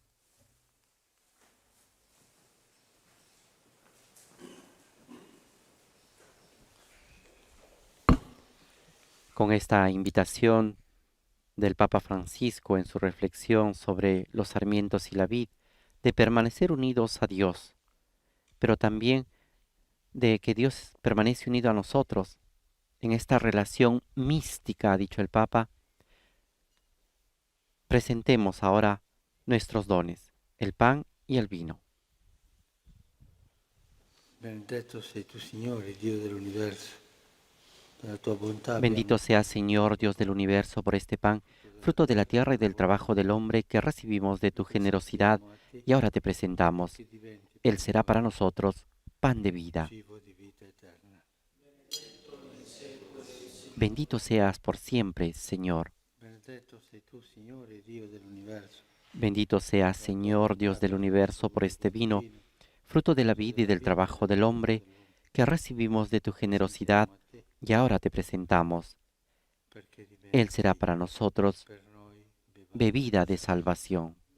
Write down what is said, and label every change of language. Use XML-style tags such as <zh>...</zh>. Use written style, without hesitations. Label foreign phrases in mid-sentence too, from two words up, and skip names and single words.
<es>Con esta invitación del Papa Francisco en su reflexión sobre los sarmientos y la vid, de permanecer unidos a Dios, pero también de que Dios permanece unido a nosotros en esta relación mística, ha dicho el Papa. Presentemos ahora nuestros dones, el pan y el vino.</es> <it>Benedetto sei tu, Signore, Dio dell'universo. Della tua bontà</it> <es>Bendito sea, Señor, Dios del universo, por este pan, fruto de la tierra y del trabajo del hombre que recibimos de tu generosidad, y ahora te presentamos. Él será para nosotros pan de vida.</es> <it>cibo di vita eterna.</it> <es>Bendito seas por siempre, Señor.</es> <it>Benedetto sei tu, Signore, Dio dell'universo.</it> <es>Bendito seas, Señor, Dios del universo, por este vino, fruto de la vida y del trabajo del hombre que recibimos de tu generosidad, y ahora te presentamos.</es> <it>Perché diventi</it> <es>Él será para nosotros</es> <it>per noi</it> <es>bebida de salvación.</es>